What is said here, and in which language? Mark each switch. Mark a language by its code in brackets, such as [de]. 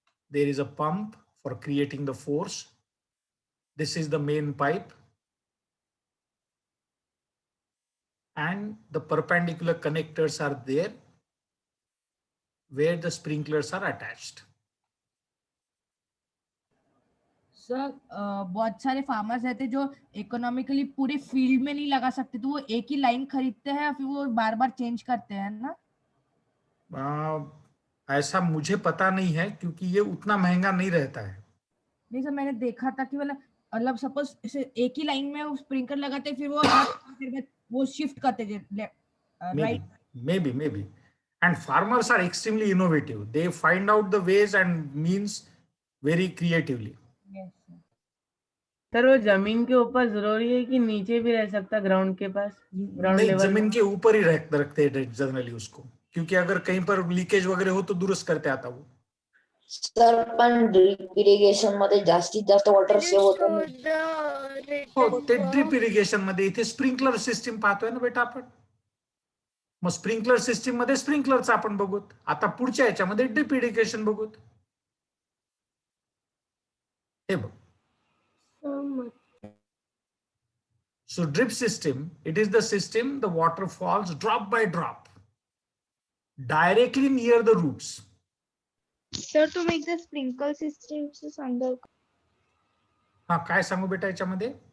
[en] There is a pump for creating the force. This is the main pipe, and the perpendicular connectors are there where the sprinklers are attached. [hi] Sir बहुत सारे farmers रहते जो economically पूरे field में नहीं लगा सकते, तो वो एक ही लाइन खरीदते हैं या फिर वो बार बार चेंज करते हैं ना? ऐसा मुझे पता नहीं है क्योंकि ये उतना महंगा नहीं रहता है। नहीं सर, मैंने देखा था कि मतलब सपोज एक ही लाइन में वो स्प्रिंकलर लगाते, फिर वो शिफ्ट करते right? [en] Maybe. And farmers are extremely innovative. They find out the ways and means very creatively. [hi] Sir वो जमीन के ऊपर जरूरी है कि नीचे भी रह सकता, ग्राउंड के पास, ग्राउंड नहीं, लेवल? जमीन के ऊपर ही रखते हैं जनरली उसको, क्योंकि अगर कहीं पर लीकेज वगैरह हो तो दुरुस्त करते आता वो। [mr] सर पण ड्रिप इरिगेशन मध्ये जास्तीत जास्त वॉटर सेव्ह होतं हो, ते ड्रिप इरिगेशन मध्ये इथे स्प्रिंकलर सिस्टीम पाहतोय ना बेटा आपण, मग स्प्रिंकलर सिस्टीम मध्ये स्प्रिंकलरचं आपण बघूत, आता पुढच्या याच्यामध्ये ड्रिप इरिगेशन बघूत। हे बघ, [en] so drip system, it is the system the water falls drop by drop directly near the roots. [mr] Sir तुम्ही एकदा स्प्रिंकल सिस्टीमचं सांगाल का? हा, काय सांगू बेटा याच्यामध्ये?